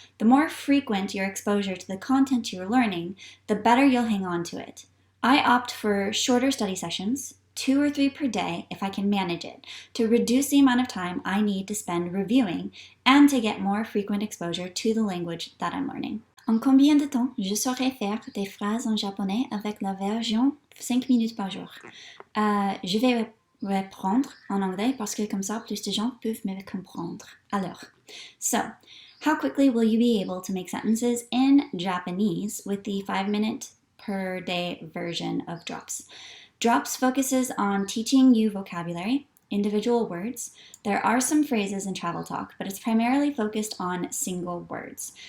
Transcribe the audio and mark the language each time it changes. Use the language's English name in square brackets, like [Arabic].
[English] The more frequent your exposure to the content you're learning, the better you'll hang on to it. I opt for shorter study sessions, 2 or 3 per day if I can manage it, to reduce the amount of time I need to spend reviewing and to get more frequent exposure to the language that I'm learning. [French] En combien de temps je saurai faire des phrases en japonais avec la version 5 minutes par jour? Je vais reprendre en anglais parce que comme ça plus de gens peuvent me comprendre. [English] Alors, so, how quickly will you be able to make sentences in Japanese with the 5-minute per day version of Drops? Drops focuses on teaching you vocabulary, individual words. There are some phrases and travel talk, but it's primarily focused on single words.